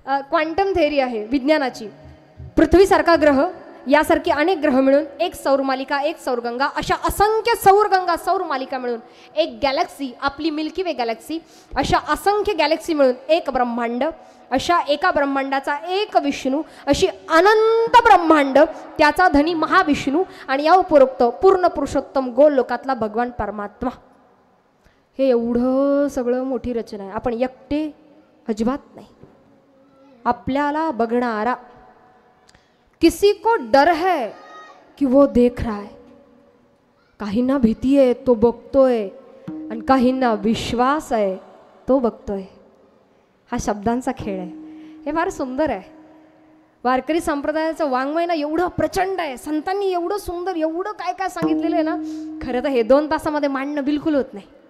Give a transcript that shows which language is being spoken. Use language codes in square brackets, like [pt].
[mr] Quantum theory आहे विज्ञानाची. पृथ्वीसारखा ग्रह यासारखी अनेक ग्रह मिळून एक सौरमालिका एक सौरगंगा अशा असंख्य सौरगंगा सौरमालिका मिळून एक गॅलेक्सी आपली मिल्की वे गॅलेक्सी अशा असंख्य गॅलेक्सी मिळून एक ब्रह्मांड. अशा एका ब्रह्मांडाचा एक विष्णू अशी अनंत ब्रह्मांड त्याचा धनी महाविष्णू आणि या उपरोक्त पूर्ण पुरुषोत्तम गोल लोकातला भगवान परमात्मा. हे एवढं सगळं मोठी रचना आहे. आपण एकटे अजिबात नाही. आपल्याला बघणारा [hi] किसी को डर है कि वो देख रहा है. [mr] काहींना भीती आहे तो बघतोय आणि काहींना विश्वास आहे तो बघतोय. हा शब्दांचा खेळ आहे. हे फार सुंदर आहे. वारकरी संप्रदायाचं वाङ्मय ना एवढं प्रचंड आहे. संतांनी एवढं सुंदर एवढं काय काय सांगितलेलं आहे ना. खरं तर हे 2 तासामध्ये मांडणं बिलकुल होत नाही.